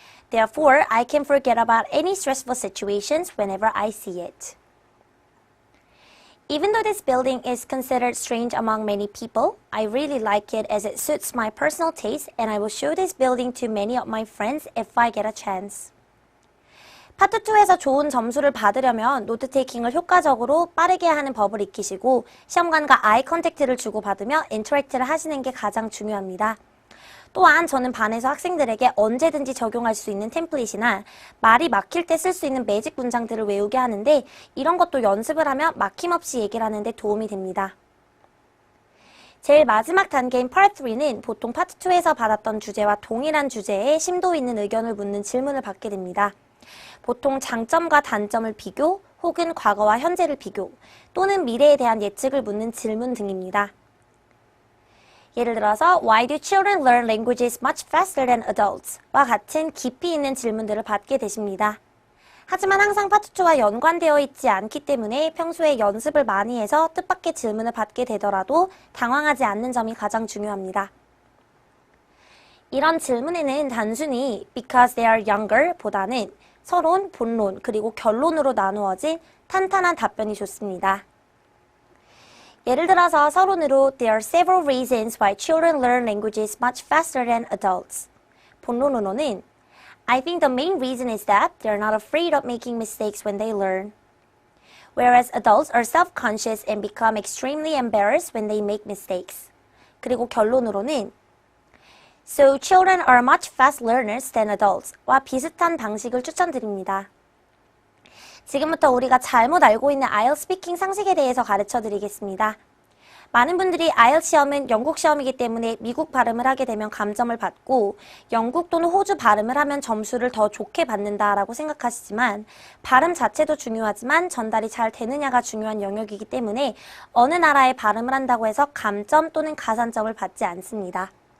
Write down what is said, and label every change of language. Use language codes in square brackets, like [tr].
[en] Therefore, I can forget about any stressful situations whenever I see it. Even though this building is considered strange among many people, I really like it as it suits my personal taste, and I will show this building to many of my friends if I get a chance. [ko] 파트 2에서 좋은 점수를 받으려면 노트 테이킹을 효과적으로 빠르게 하는 법을 익히시고 시험관과 아이 컨택트를 주고받으며 인터랙트를 하시는 게 가장 중요합니다. 또한 저는 반에서 학생들에게 언제든지 적용할 수 있는 템플릿이나 말이 막힐 때 쓸 수 있는 매직 문장들을 외우게 하는데 이런 것도 연습을 하면 막힘없이 얘기를 하는 데 도움이 됩니다. 제일 마지막 단계인 Part 3는 보통 파트 2에서 받았던 주제와 동일한 주제에 심도 있는 의견을 묻는 질문을 받게 됩니다. 보통 장점과 단점을 비교, 혹은 과거와 현재를 비교, 또는 미래에 대한 예측을 묻는 질문 등입니다. [en] 예를 들어서 Why do children learn languages much faster than adults? [ko] 와 같은 깊이 있는 질문들을 받게 되십니다. 하지만 항상 파트 2와 연관되어 있지 않기 때문에 평소에 연습을 많이 해서 뜻밖의 질문을 받게 되더라도 당황하지 않는 점이 가장 중요합니다. 이런 질문에는 단순히 because they are younger 보다는 서론, 본론, 그리고 결론으로 나누어진 탄탄한 답변이 좋습니다. [en] 예를 들어서 서론으로 There are several reasons why children learn languages much faster than adults. 본론으로는 I think the main reason is that they're not afraid of making mistakes when they learn. Whereas adults are self-conscious and become extremely embarrassed when they make mistakes. 그리고 결론으로는 So children are much fast learners than adults. [ko] 와 비슷한 방식을 추천드립니다. 지금부터 우리가 잘못 알고 있는 IELTS 스피킹 상식에 대해서 가르쳐 드리겠습니다. 많은 분들이 IELTS 시험은 영국 시험이기 때문에 미국 발음을 하게 되면 감점을 받고 영국 또는 호주 발음을 하면 점수를 더 좋게 받는다라고 생각하시지만 발음 자체도 중요하지만 전달이 잘 되느냐가 중요한 영역이기 때문에 어느 나라의 발음을 한다고 해서 감점 또는 가산점을 받지 않습니다.